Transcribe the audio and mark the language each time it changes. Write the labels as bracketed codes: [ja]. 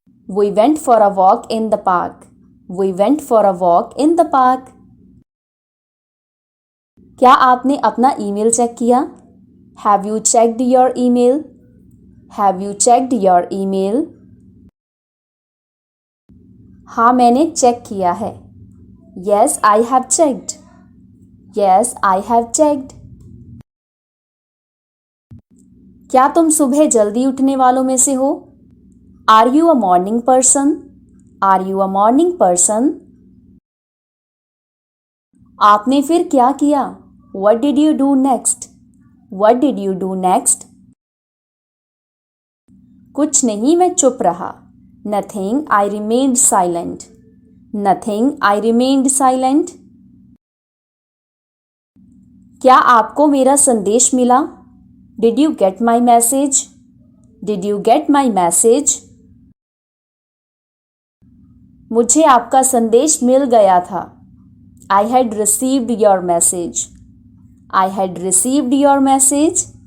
[en] We went for a walk in the park. We went for a walk in the park. [hi] क्या आपने अपना email check किया? [en] Have you checked your email? Have you checked your email? [hi] हाँ, मैंने check किया है। [en] Yes, I have checked. Yes, I have checked. [hi] क्या तुम सुबह जल्दी उठने वालों में से हो? [en] Are you a morning person? Are you a morning person? [hi] आपने फिर क्या किया? [en] What did you do next? What did you do next? [hi] कुछ नहीं, मैं चुप रहा। [en] Nothing, I remained silent. Nothing, I remained silent. [hi] क्या आपको मेरा संदेश मिला? [en] Did you get my message? Did you get my message? [hi] मुझे आपका संदेश मिल गया था। [en] I had received your message. I had received your message.